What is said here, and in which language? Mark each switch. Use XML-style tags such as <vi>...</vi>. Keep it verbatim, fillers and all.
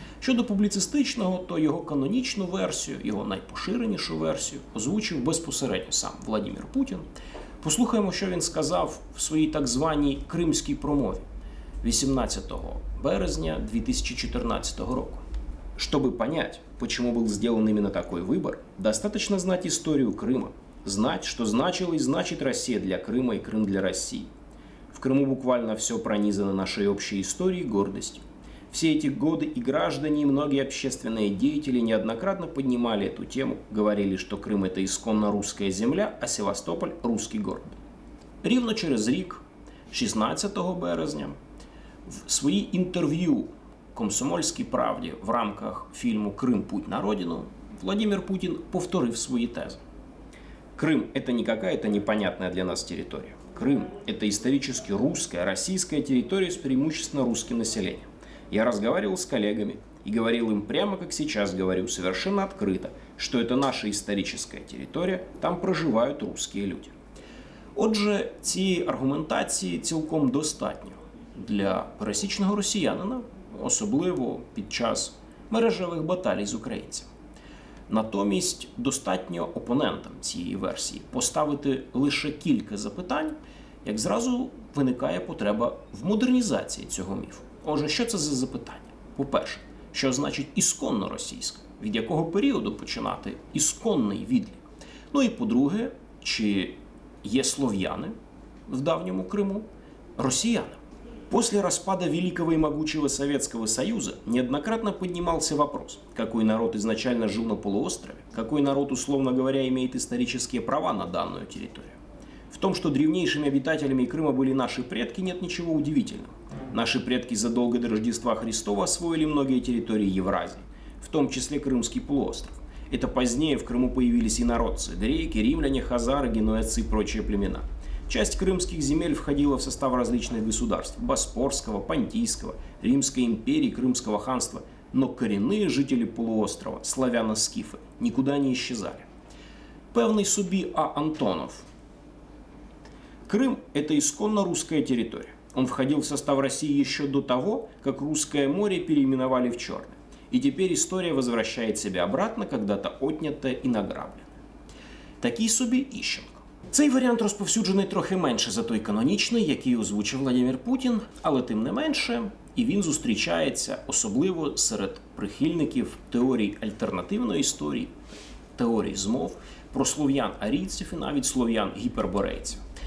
<uk>Щодо публіцистичного, то його канонічну версію, його найпоширенішу версію озвучив безпосередньо сам Владимир Путін. Послухаємо, що він сказав в своїй так званій «Кримській промові» вісімнадцятого березня</uk> <ru>две тысячи четырнадцатого года. Чтобы понять, почему был сделан именно такой выбор, достаточно знать историю Крыма, знать, что значила и значит Россия для Крыма и Крым для России. В Крыму буквально все пронизано нашей общей историей и гордостью. Все эти годы и граждане, и многие общественные деятели неоднократно поднимали эту тему, говорили, что Крым – это исконно русская земля, а Севастополь – русский город.</ru> <uk>Рівно через рік, шістнадцятого березня, в своїй інтерв'ю «Комсомольській правді» в рамках фільму «Крим. Путь на родину» Владимир Путін повторив свої тези.</uk> <ru>Крым – это не какая-то непонятная для нас территория. Крым – это исторически русская, российская территория с преимущественно русским населением. Я разговаривал с коллегами и говорил им прямо, как сейчас говорю, совершенно открыто, что это наша историческая территория, там проживают русские люди.</ru> <uk>Отже, цієї аргументації цілком достатньо для пересічного росіянина, особливо під час мережевих баталій з українцями. Натомість достатньо опонентам цієї версії поставити лише кілька запитань, як зразу виникає потреба в модернізації цього міфу. Отже, що це за запитання? По-перше, що значить ісконно російська? Від якого періоду починати ісконний відлік? Ну і по-друге, чи є слов'яни в давньому Криму росіяни?</uk> <ru>После распада великого и могучего Советского Союза неоднократно поднимался вопрос, какой народ изначально жил на полуострове, какой народ, условно говоря, имеет исторические права на данную территорию. В том, что древнейшими обитателями Крыма были наши предки, нет ничего удивительного. Наши предки задолго до Рождества Христова освоили многие территории Евразии, в том числе Крымский полуостров. Это позднее в Крыму появились инородцы, греки, римляне, хазары, генуэзцы и прочие племена. Часть крымских земель входила в состав различных государств – Боспорского, Понтийского, Римской империи, Крымского ханства, но корінні жителі полуострова, славяно-скіфи, нікуди не исчезали.</ru> <uk>Певний собі А. Антонов.</uk> <ru>Крым – это исконно русская территория. Он входил в состав России еще до того, как Русское море переименовали в Черное. И теперь история возвращает себя обратно, когда-то отнятое и награбленное.</ru> <uk>Такий собі Іщенко. Цей варіант розповсюджений трохи менше за той канонічний, який озвучив Владимир Путін, але тим не менше, і він зустрічається особливо серед прихильників теорій альтернативної історії, теорій змов про слов'ян-арійців і навіть слов'ян-гіперборейців.</uk>